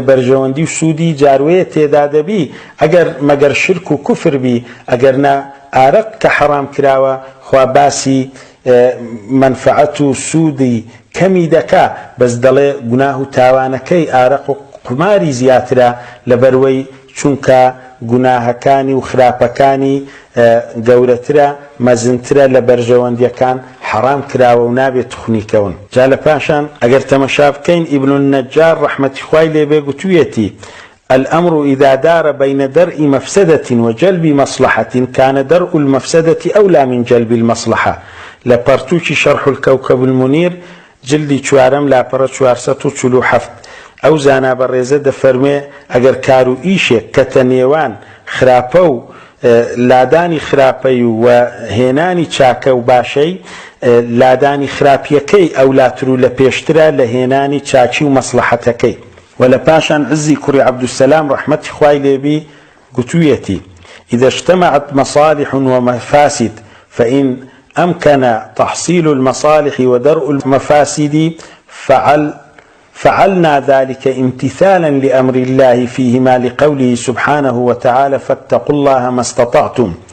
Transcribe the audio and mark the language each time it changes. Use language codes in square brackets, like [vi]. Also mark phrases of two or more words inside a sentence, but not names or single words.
[ckb] بەرژەوەندی و سوودی جاروەیە تێدا دەبی ئەگەر مەگەر شرک و کوفر بی ئەگەر نا ئارەق کە حرام کراوە خوا باسی منفعەت و سوودی کەمی دەکا بەس دەڵێ گوناه و تاوانەکەی ئارەق و قماری زیاترە لەبەرەوەی چونکە گوناهەکانی و خراپەکانی گەورەترە مەزنترە لە بەرژەوەندیەکان حرام کراوە و نابێت تخنیکەون. جا لە پاشان ئەگەر تەمەشا بکەین ئیبن النەجار ڕەحمەتی خوای لێبێ گوتوویەتی [ar] الأمر إذا دار بين درء مفسدة وجلب مصلحة كان درء المفسدة أولى من جلب المصلحة. [ckb] لپرتوچی شرح الكوكب المنير جلدی چوارم لاپەڕە 447 ئەو زانا بەڕێزە دەفەرمێ ئەگەر کار و ئیشێک کە تەنێوان خراپە و لادانی خراپەی و هێنانی چاکە و باشەی لادانی خراپیەکەی ئەولاتر و لە پێشترە لە هێنانی چاکی و مەسلحەتەکەی. و لە پاشان عزی کوڕی عەبدوسەلام ڕەحمەتی خوای لێبی گوتوویەتی [ar] إذا اجتمعت مصالح ومفاسد فإن أمكن تحصيل المصالح ودرء المفاسد فعلنا ذلك امتثالا لأمر الله فيهما لقوله سبحانه وتعالى فاتقوا الله ما استطعتم